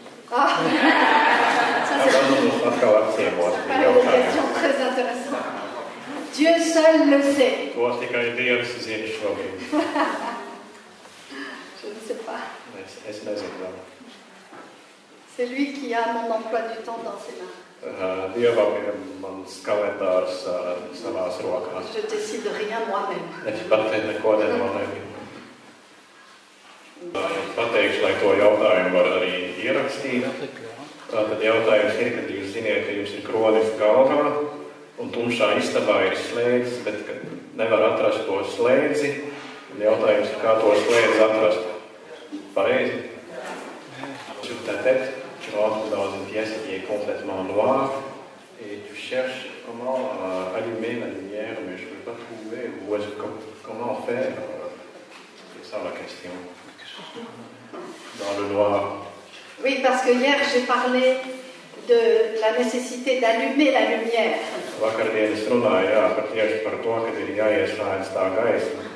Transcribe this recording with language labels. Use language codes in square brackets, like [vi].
[fr] Ah, ça c'est [lv] Mums atkal apciemot [fr] une question [lv] jautājumu. [fr] très intéressante. Dieu seul le sait. [lv] To tikai Dievs zina šobrīd. [fr] Je ne sais pas. [lv] Es nezinu vēl. [fr] C'est lui qui a mon emploi du temps dans ses mains. [lv] Dievam ir mans kalendārs savās rokās. [fr] Je décide rien moi-même. [lv] Es pat neko nenolēmu. Pateikšu, lai to jautājumu var arī ierakstīt. Tātad jautājums ir, kad jūs ziniet, ka jums ir kronis galvā un tumšā istabā ir slēdzis, bet nevar atrast to slēdzi. Jautājums ir, kā to slēdzi atrast. Pareizi. [fr] Sur ta tête, tu rentres dans une pièce qui est complètement noire et tu cherches comment allumer la lumière, mais je ne peux pas trouver comment faire. C'est ça la question. Dans le noir. Oui, parce que hier j'ai parlé de la nécessité d'allumer la lumière [lv] Vakardien es runāju tieši par to, ka ir jāieslēdz tā gaisma,